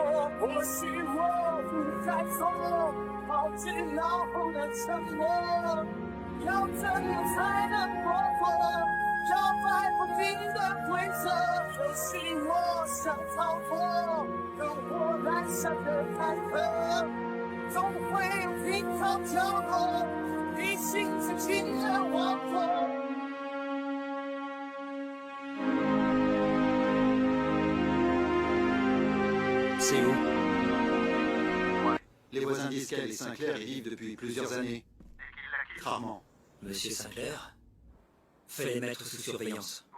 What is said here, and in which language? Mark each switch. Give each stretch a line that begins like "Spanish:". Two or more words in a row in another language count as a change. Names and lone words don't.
Chinese: 或许我不该错，抛弃脑后的沉默，要怎么才能破破摇摆不定的规则？或许我想逃脱，如火燃烧的海河，总会有平衡角落，理性是尽量往后。
French: C'est où? Les voisins d'Iskel et Sinclair y vivent depuis plusieurs années. Rarement. Monsieur Sinclair? Fais les mettre sous surveillance.